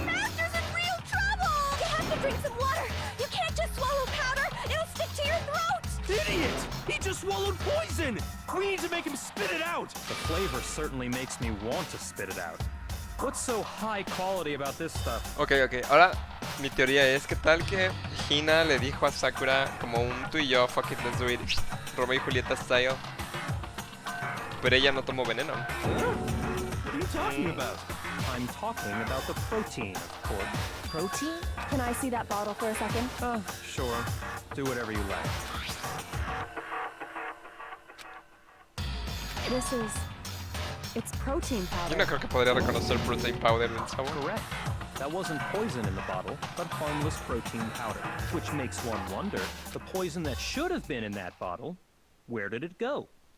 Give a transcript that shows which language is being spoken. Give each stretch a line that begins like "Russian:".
English: Master's in real trouble! You have to drink some water! You can't just swallow powder! It'll stick to your throat! Idiot! He just swallowed poison! We need to make him spit it out! The flavor certainly makes me want to spit it out. What's so high quality about this stuff?
Spanish: Ok, ahora mi teoría es que tal que Hina le dijo a Sakura como un tú y yo,
English: fuck it, let's do it,
Spanish: Romeo y Julieta style. Pero ella no tomó veneno.
English: What are you talking about? I'm talking about the protein, of course. Protein? Can I see that bottle for a second? Sure. Do whatever you like. This is... It's protein
Spanish: Yo
English: powder.
Spanish: no creo que podría reconocer protein powder del sabor.
English: Correct. That wasn't poison in the bottle, but harmless protein powder. Which makes one wonder, the poison that should have been in that bottle, where did it go?